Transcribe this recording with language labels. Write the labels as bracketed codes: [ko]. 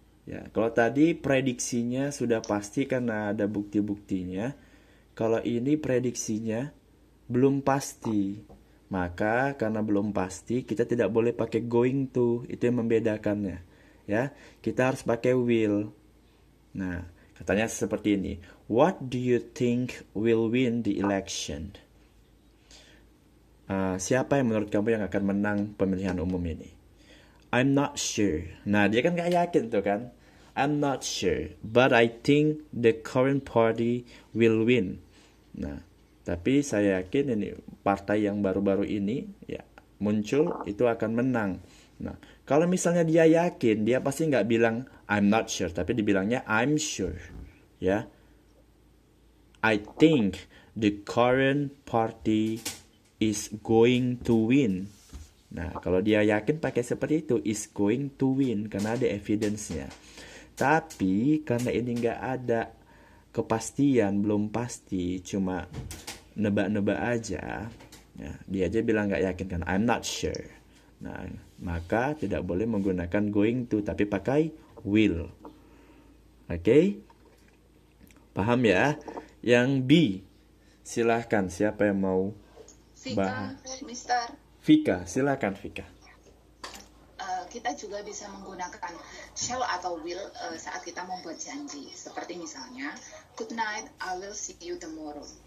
[id] Ya, kalau tadi prediksinya sudah pasti karena ada bukti-buktinya. Kalau ini prediksinya belum pasti. Maka karena belum pasti, kita tidak boleh pakai going to. Itu yang membedakannya. Ya, kita harus pakai will. Nah, katanya seperti ini. [en] What do you think will win the election? [id] Siapa yang menurut kamu yang akan menang pemilihan umum ini? [en] I'm not sure. [id] Nah, dia kan gak yakin tuh kan. [en] I'm not sure, but I think the current party will win. [id] Nah, tapi saya yakin ini partai yang baru-baru ini ya muncul itu akan menang. Nah, Kalau misalnya dia yakin, dia pasti nggak bilang [en] I'm not sure, [id] tapi dibilangnya [en] I'm sure. Ya, I think the current party is going to win. [id] Nah, kalau dia yakin pakai seperti itu, [en] is going to win, [id] karena ada evidence-nya. Tapi karena ini nggak ada kepastian, belum pasti, cuma nebak-nebak aja, ya, dia aja bilang nggak yakin kan, [en] I'm not sure. [id] Nah, maka tidak boleh menggunakan going to, tapi pakai will. Oke? Paham ya? Yang B, silahkan, siapa yang mau bahas? [en] Mister. [id] Vika, silakan Vika. Kita juga bisa menggunakan shall atau will saat kita membuat janji. Seperti misalnya, [en] good night, I will see you tomorrow.